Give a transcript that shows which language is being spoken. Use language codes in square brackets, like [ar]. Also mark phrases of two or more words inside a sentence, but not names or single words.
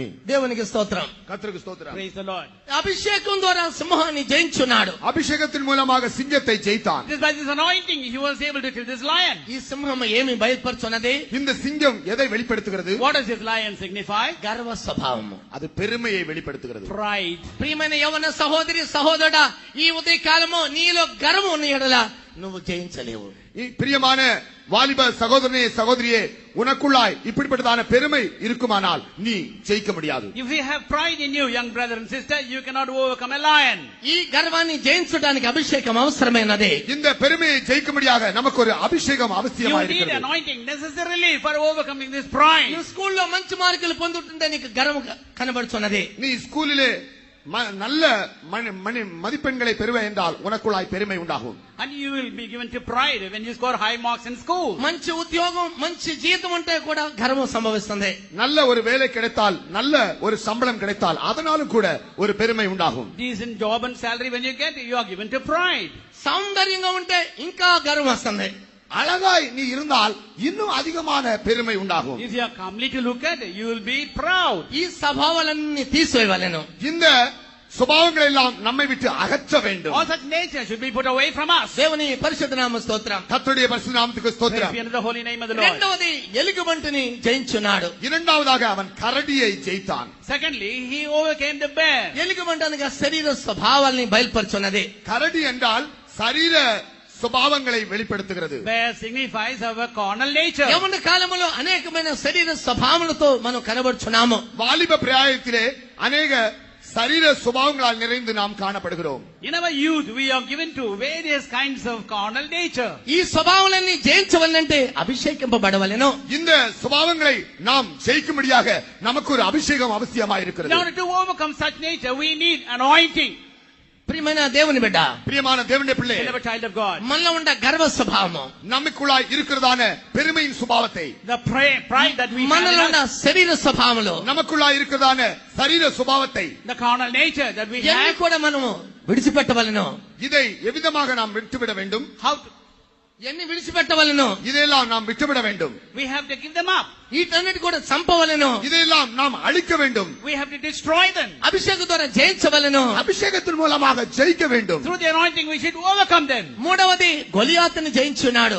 [te] దేవునికి స్తోత్రం. [ta] கர்த்தருக்கு ஸ்தோத்திரம். [en] Praise the Lord. [te] అభిషేకం ద్వారా సింహాన్ని జయించున్నాడు. [ta] அபிஷேகத்தின் மூலமாக சிங்கத்தை ஜெயித்தான். [en] Just by this anointing, he was able to kill this lion. [te] ఈ సింహం ఏమి బయలుపరుచున్నది? [ta] இந்த சிங்கம் எதை வெளிப்படுத்துகிறது? [en] What does this lion signify? [te] గర్వ స్వభావము, [ta] அது பெருமையை வெளிப்படுத்துகிறது. [en] Pride. [te] ప్రియమైన యవన సహోదరి సహోదరుడా, ఈ ఉదయ కాలము నీలో గర్వం ఉన్న ఎడల నువ్వు జయించలేవు. [ta] பிரியமான வாலிப சகோதரனே சகோதரியே, உனக்குள்ளாய் இப்படிப்பட்டதான பெருமை இருக்குமானால் நீ ஜெயிக்க முடியாது. [en] If you have pride in you, young brother and sister, you cannot overcome a lion. [te] ఈ గర్వాన్ని జయించడానికి అభిషేకం అవసరమైనది. [ta] இந்த பெருமையை ஜெயிக்கும்படியாக நமக்கு ஒரு அபிஷேகம் [en] You [ta] அவசியமாக [en] need [ta] இருக்கிறது. [en] anointing necessarily for overcoming this pride. [te] నువ్వు స్కూల్లో మంచి మార్కులు పొందుతుంటే నీకు గర్వం కనబడుతున్నది. [ta] நீ ஸ்கூலிலே நல்ல மதிப்பெண்களை பெறுவே என்றால் உனக்குள்ளாய் பெருமை உண்டாகும். [en] And you will be given to pride when you score high marks in school. [te] మంచి ఉద్యోగం మంచి జీతం ఉంటే కూడా గర్వం సంభవిస్తుంది. [ta] நல்ல ஒரு வேலை கிடைத்தால் நல்ல ஒரு சம்பளம் கிடைத்தால் அதனாலும் கூட ஒரு பெருமை உண்டாகும். [en] Decent job and salary when you get, you are given to pride. [te] సౌందర్యంగా ఉంటే ఇంకా గర్వం వస్తుంది. [ta] அழகாய் நீ இருந்தால் இன்னும் அதிகமான பெருமை உண்டாகும். [en] If you are comely to look at, you will be proud. [te] ఈ స్వభావాలన్నీ తీసివేయవలెను. [ta] இந்த சுபாவங்களை எல்லாம் நம்மை விட்டு அகற்ற வேண்டும். [en] All such nature should be put away from us. [te] దేవుని పరిశుద్ధ నామ స్తోత్రం. [ta] கர்த்தருடைய பரிசுத்த நாமத்துக்கு [en] Praise [ta] ஸ்தோத்திரம். [en] be unto the holy name of the Lord. [te] రెండవది ఎలుగుబంటిని జయించున్నాడు. [ta] இரண்டாவதாக அவன் கரடியை ஜெயித்தான். [en] Secondly, he overcame the bear. [te] ఎలుగుబంటి అనగా శరీర స్వభావాల్ని బయలుపరుచున్నది. [ta] கரடி என்றால் சரீர சுபாவங்களை வெளிப்படுத்துகிறது. [en] Bear signifies our carnal nature. [te] యవ్వన కాలంలో అనేకమైన శరీర స్వభావములతో మనం కనబడుచున్నాము. [ta] வாலிப பிராயத்திலே அநேக சரீர சுபாவங்களால் நிறைந்து நாம் காணப்படுகிறோம். [en] In our youth, we are given to various kinds of carnal nature. [te] ఈ స్వభావాలన్నీ జయించవలనంటే అభిషేకింపబడవలెను. [ta] இந்த சுபாவங்களை நாம் ஜெயிக்கும்படியாக நமக்கு ஒரு அபிஷேகம் அவசியமாயிருக்கிறது. [en] In order to overcome such nature, we need anointing. [te] ప్రియమైన దేవుని బిడ్డ, [ta] பிரியமான தேவனுடைய பிள்ளை, [en] Beloved child of God. [te] మనలో ఉండే గర్వ స్వభావము, [ta] நமக்குள்ளாய் இருக்கிறதான பெருமையின் சுபாவத்தை, [en] The pride that we have [te] మనలో [en] in [te] ఉన్న [en] us, [te] శరీర స్వభావములు, [ta] நமக்குள்ளாய் இருக்கிறதான சரீர சுபாவத்தை, [en] the carnal nature that we [te] ఇవన్నీ [en] have, [te] కూడా మనము విడిచిపెట్టవలెను. [ta] இதை எவ்விதமாக நாம் விட்டுவிட வேண்டும்? [en] how to, [te] ఇవన్నీ విడిచిపెట్టవలెను. [ta] இதையெல்லாம் நாம் விட்டுவிட வேண்டும். [en] we have to give them up. [te] వీటన్నిటి కూడా చంపవలెను. [ta] இதையெல்லாம் நாம் அழிக்க வேண்டும். [en] We have to destroy them. [te] అభిషేకం ద్వారా జయించవలెను. [ta] அபிஷேகத்தின் மூலமாக ஜெயிக்க வேண்டும். [en] Through the anointing, we should overcome them. [te] మూడవది గొలియాతుని జయించున్నాడు.